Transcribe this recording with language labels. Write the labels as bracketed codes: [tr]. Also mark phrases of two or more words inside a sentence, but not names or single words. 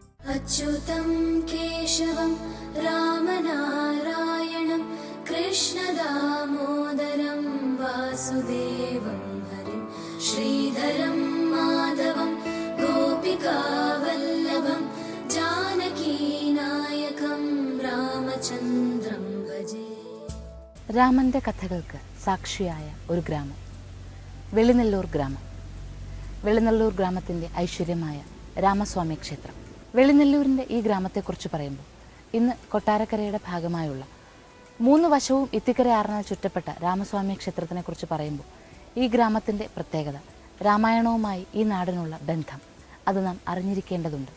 [sa] अच्युतं केशवं रामनारायणं कृष्णदामोदरं वासुदेवं हरिं श्रीधरं माधवं गोपिकावल्लभं जानकीनायकं रामचन्द्रं भजे. [ml] രാമന്റെ കഥകൾക്ക് സാക്ഷിയായ ഒരു ഗ്രാമം, വെളിനെല്ലൂർ ഗ്രാമം. വെളിനെല്ലൂർ ഗ്രാമത്തിൻ്റെ ഐശ്വര്യമായ രാമസ്വാമി ക്ഷേത്രം. വെളിനെല്ലൂരിൻ്റെ ഈ ഗ്രാമത്തെക്കുറിച്ച് പറയുമ്പോൾ ഇന്ന് കൊട്ടാരക്കരയുടെ ഭാഗമായുള്ള 3 വശവും ഇത്തിക്കരയാറിനാൽ ചുറ്റപ്പെട്ട രാമസ്വാമി ക്ഷേത്രത്തിനെക്കുറിച്ച് പറയുമ്പോൾ ഈ ഗ്രാമത്തിൻ്റെ പ്രത്യേകത, രാമായണവുമായി ഈ നാടിനുള്ള ബന്ധം, അത് നാം അറിഞ്ഞിരിക്കേണ്ടതുണ്ട്.